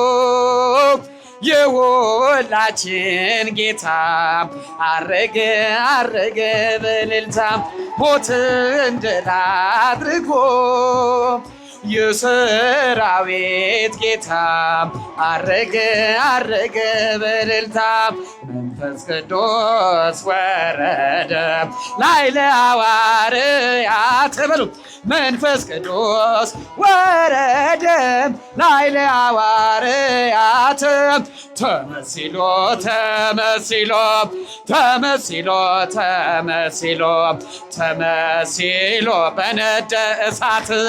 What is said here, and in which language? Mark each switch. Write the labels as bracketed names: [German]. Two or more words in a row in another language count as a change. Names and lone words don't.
[Amharic] የሁላችን ጌታ አረገ አረገ በእልልታ ሞትን ድል አድርጎ የሰራዊት ጌታ አረገ አረገ በእልልታ [Geez] መንፈስ ቅዱስ ወረደ ላዕለ ሐዋርያት በሉ መንፈስ ቅዱስ ወረደ ላዕለ ሐዋርያት ተመሲሎ ተመሲሎ ተመሲሎ ተመሲሎ ተመሲሎ በነደ እሳት